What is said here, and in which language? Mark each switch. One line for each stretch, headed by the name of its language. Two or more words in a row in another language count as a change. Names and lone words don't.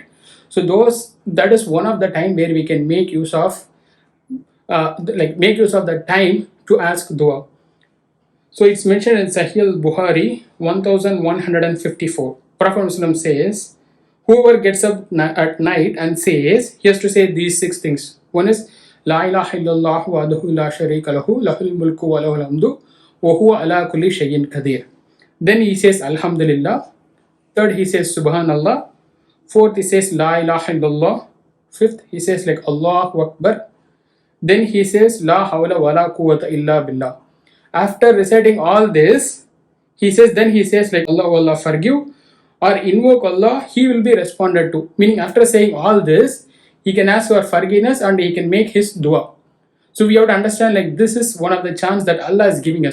English: So that is one of the time where we can make use of the time to ask dua. So it's mentioned in Sahih al-Bukhari 1154. Prophet Muslim says, whoever gets up at night and says, he has to say these 6 things. One is
Arabic: لا إله إلا الله وحده لا شريك له له الملك وله الحمد وهو على كل شيء قدير.
English: Then he says Alhamdulillah. Third, he says Subhanallah. Fourth, he says
Arabic: لا إله إلا الله.
English: Fifth, he says like
Arabic: الله أكبر.
English: Then he says
Arabic: لا حول ولا قوة إلا بالله.
English: After reciting all this, he says like Allah forgive or invoke Allah, he will be responded to. Meaning after saying all this, he can ask for forgiveness and he can make his dua. So we have to understand like this is one of the chance that Allah is giving us.